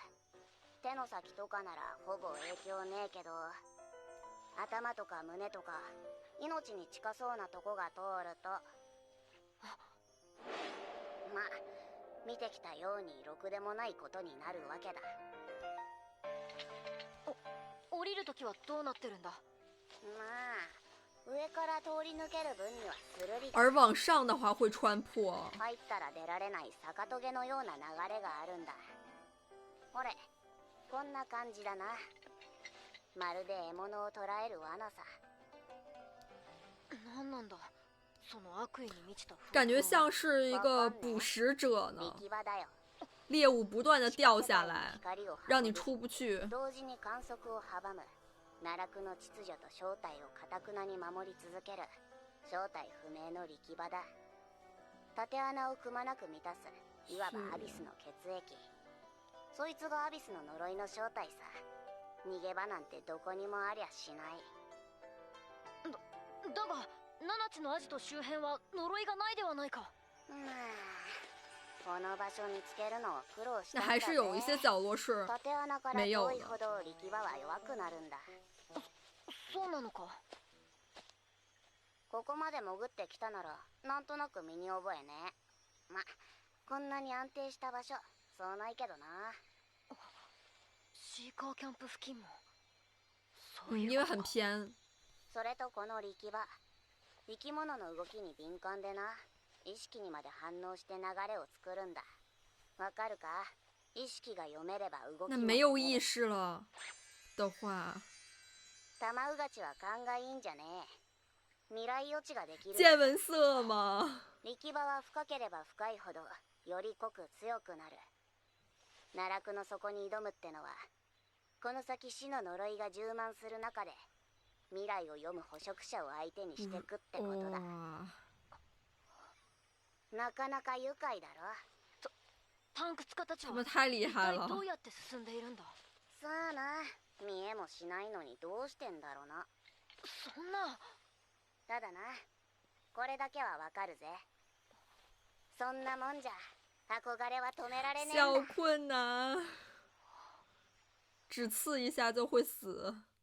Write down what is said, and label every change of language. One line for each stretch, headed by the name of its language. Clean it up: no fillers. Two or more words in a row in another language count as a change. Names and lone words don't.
Japanese: 手の先とかならほぼ影響ねえけど、頭とか胸とか命に近そうなとこが通ると、見てきたようにろくでもないことになるわけだ。降りるときはどうなってるんだ。上から通り抜ける分にはスルリだ。
Chinese: 而往上的话会穿破。
Japanese: 入ったら出られない逆トゲのような流れがあるんだ。ほれ、こんな感じだな。まるで獲物を捕らえる罠さ。なんなんだその悪意に満ちた。
Chinese: 感觉像是一个捕食者呢。
Japanese: 力場だよ。
Chinese: 猎物不断的掉下来，让你出不去。
Japanese: 同時に観測を阻む奈落の秩序と正体を堅くなに守り続ける正体不明の力場だ。縦穴をくまなく満たすいわばアビスの血液。そいつがアビスの呪いの正体さ。逃げ場なんてどこにもありゃしない。だが七つのアジト周辺は呪いがないではないか。この場所見つけるのを苦労したんだぜ。
Chinese: 那还是有一些角落是
Japanese: 縦穴から遠いほど力場は弱くなるんだ。そうなのか。ここまで潜ってきたならなんとなく身に覚えね。こんなに安定した場所そうないけどな。シーカーキャンプ付近もそういう
Chinese: 因为很偏。
Japanese: それとこの力場、生き物の動きに敏感でな、意識にまで反応して流れを作るんだ。わかるか？意識が読めれば動きも。
Chinese: 那没有意识了的话。
Japanese: 玉うがちは勘がいいんじゃねえ。未来予知ができる。
Chinese: 见闻色吗？
Japanese: 力場は深ければ深いほどより濃く強くなる。奈落の底に挑むってのは、この先死の呪いが充満する中で未来を読む捕食者を相手にしてくってことだ。なかなか愉快だろ。タンク使たちは
Chinese: 他们太厉害了。
Japanese: どうやって進んでいるんだ。さあな、見えもしないのにどうしてんだろうな。そんな。ただな、これだけはわかるぜ。そんなもんじゃ憧れは止められねえんだ。
Chinese: 小困难，只刺一下就会死。